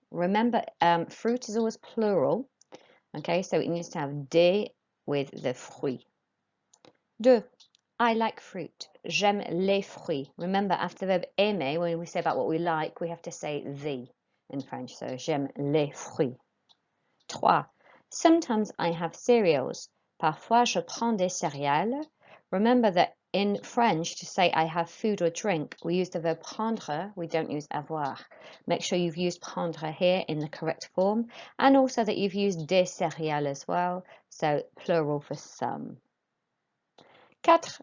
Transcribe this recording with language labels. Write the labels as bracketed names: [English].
[English] Remember, fruit is always plural. Okay, so it needs to have des with the fruits. 2. I like fruit. [French] J'aime les fruits. [English] Remember, after the verb aimer, when we say about what we like, we have to say the in French. So, [French] j'aime les fruits. [English] 3. Sometimes I have cereals. [French] Parfois, je prends des céréales. [English] Remember that in French, to say I have food or drink, we use the verb prendre, we don't use avoir. Make sure you've used prendre here in the correct form, and also that you've used [French] des céréales [English] as well, so plural for some. 4.